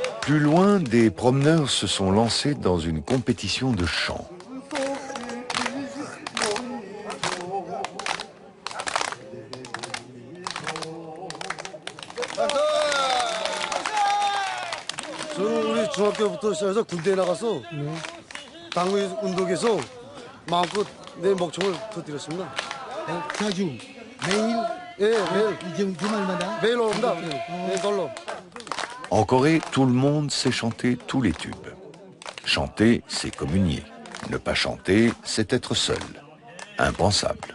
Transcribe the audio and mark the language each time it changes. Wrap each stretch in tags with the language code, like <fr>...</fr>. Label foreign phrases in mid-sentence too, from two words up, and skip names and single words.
<fr>Plus loin, des promeneurs se sont lancés dans une compétition de chant.</fr> <ko>저는 우리 중학교부터 시작해서 군대에 나가서 당구 운동에서 마음껏 내 목청을 터뜨렸습니다. 자주 매일 예, 매일 이제 주말마다 매일 옵니다. 네, 놀러.</ko> <fr>En Corée, tout le monde sait chanter tous les tubes. Chanter, c'est communier. Ne pas chanter, c'est être seul. Impensable.</fr>